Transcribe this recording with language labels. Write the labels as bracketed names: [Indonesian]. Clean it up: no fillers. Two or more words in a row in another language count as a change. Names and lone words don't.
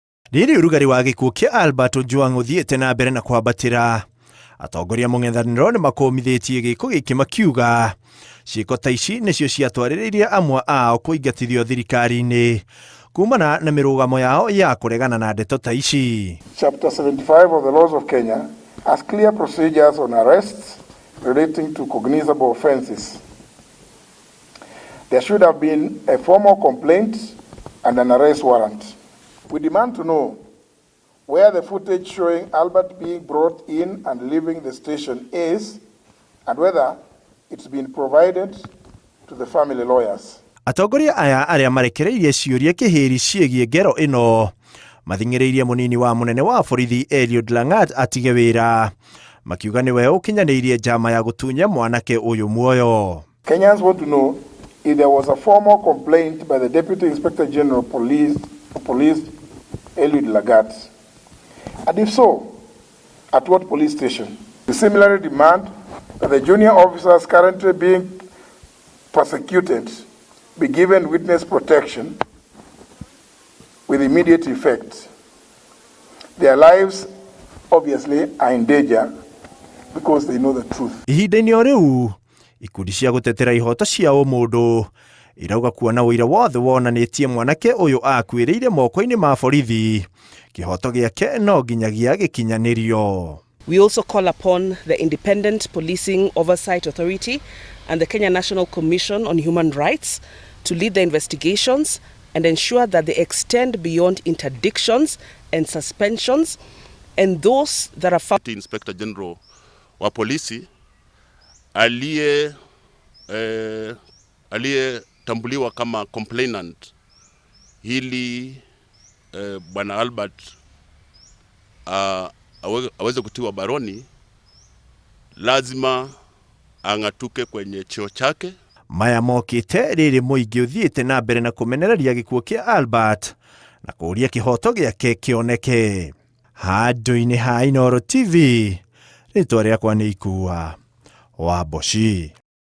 [Kikuyu] Rĩrĩ ũrugarĩ wa gĩkuũ kĩa Albert Ojwang ũthiĩte na mbere na kwambatĩra. Atongoria mũng'ethanĩro nĩ makomithĩtie gĩko gĩkĩ makiuga ciĩko ta ici nĩcio ciatwarĩrĩirie amwe ao kũingatithio thirikari-inĩ kumana na mĩrũgamo yao ya kũregana na ndeto ta ici. [English] Chapter 75 of the laws of Kenya has clear procedures on arrests relating to cognizable offences. There should have been a formal complaint and an arrest warrant. We demand to know where the footage showing Albert being brought in and leaving the station is, and whether it's been provided to the family lawyers. [Kikuyu] Atongoria aya arĩa marekereirie ciũria kĩhĩri ciĩgiĩ ngero ĩno mathing'ĩrĩirie mũnini wa mũnene wa borithi Albert Ojwang atige wĩra, makiuga nĩwe ũkinyanĩirie njama ya gũtunya mwanake ũyũ muoyo. [English] Kenyans want to know if there was a formal complaint by the Deputy Inspector General of Police Albert Ojwang, and if so, at what police station? We similarly demand that the junior officers currently being persecuted be given witness protection with immediate effect. Their lives obviously are in danger because they know the truth. [Kikuyu] Ihinda-inĩ o rĩu, ikundi cia gũtetera ihooto cia ũmũndũ irauga kuona ũira wothe wonanĩtie mwanake ũyũ akuĩrĩire moko-inĩ ma borithi, kĩhooto gĩake no nginyagia gĩkinyanĩrio. [English] We also call upon the Independent Policing Oversight Authority and the Kenya National Commission on Human Rights to lead the investigations and ensure that they extend beyond interdictions and suspensions, and those that are found. Inspector General [Swahili] wa polisi aliyetambuliwa kama complainant hili bwana Albert aweze kutiwa baroni, lazima ang'atuke kwenye cheo chake. [Kikuyu] Maya mokĩte rĩrĩ mũingĩ ũthiĩte na mbere na kũmenereria gĩkuũ kĩa Albert na kũũria kĩhooto gĩake kĩoneke. Handũ-inĩ ha Inooro TV, rĩtwa rĩakwa nĩ Ikua wa Boshi.